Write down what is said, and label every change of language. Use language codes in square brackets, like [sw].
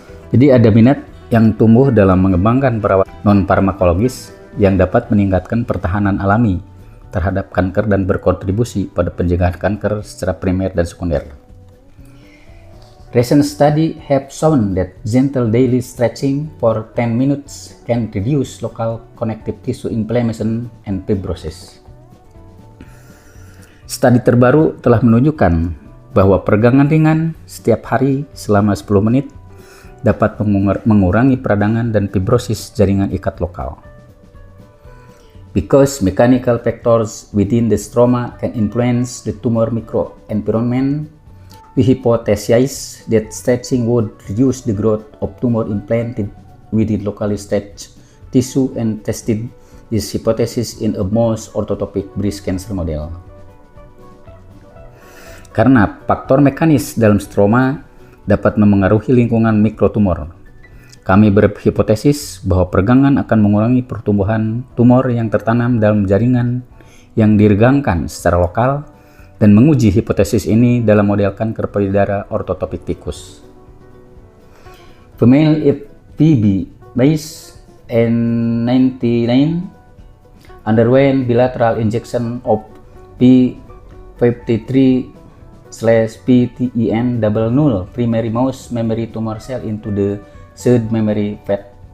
[id] Jadi ada minat yang tumbuh dalam mengembangkan perawatan non-farmakologis yang dapat meningkatkan pertahanan alami terhadap kanker dan berkontribusi pada pencegahan kanker secara primer dan sekunder. [en] Recent study have shown that gentle daily stretching for 10 minutes can reduce local connective tissue inflammation and fibrosis. [id] Studi terbaru telah menunjukkan bahwa peregangan ringan setiap hari selama 10 menit dapat mengurangi peradangan dan fibrosis jaringan ikat lokal. [en] Because mechanical factors within the stroma can influence the tumor microenvironment, we hypothesize that stretching would reduce the growth of tumor implanted within locally stretched tissue and tested this hypothesis in a mouse orthotopic breast cancer model. [id] Karena faktor mekanis dalam stroma dapat memengaruhi lingkungan mikrotumor, kami berhipotesis bahwa peregangan akan mengurangi pertumbuhan tumor yang tertanam dalam jaringan yang diregangkan secara lokal, dan menguji hipotesis ini dalam model kanker payudara ortotopik tikus. [en] Female FPB mice N99 underwent bilateral injection of P53/PTEN00 primary mouse memory tumor cell into the third memory pad.